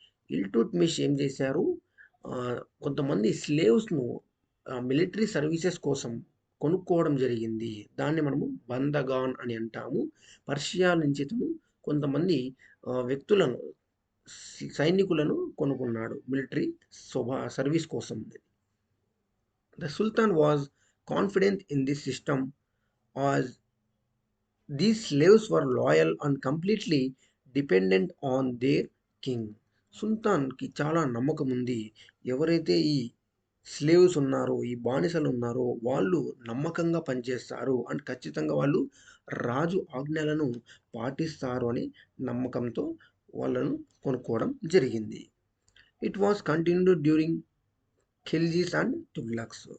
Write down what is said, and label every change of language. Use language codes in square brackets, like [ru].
[te] ఇల్టుట్మిష్ ఏం చేశారు, కొంతమంది స్లేవ్స్ను మిలిటరీ సర్వీసెస్ కోసం కొనుక్కోవడం జరిగింది. దాన్ని మనము బందగాన్ అని అంటాము. పర్షియా నుంచి కొంతమంది వ్యక్తులను, సైనికులను కొనుక్కున్నాడు మిలిటరీ సర్వీస్ కోసం. [en] The sultan was confident in this system as these slaves were loyal and completely dependent on their king. [te] సుల్తాన్కి చాలా నమ్మకం ఉంది. ఎవరైతే ఈ స్లేవ్స్ ఉన్నారో, ఈ బానిసలు ఉన్నారో వాళ్ళు నమ్మకంగా పనిచేస్తారు అండ్ ఖచ్చితంగా వాళ్ళు రాజు ఆజ్ఞలను పాటిస్తారు అని నమ్మకంతో వాళ్ళను కొనుక్కోవడం జరిగింది. [en] It was continued during Khiljis and Tughlaqs.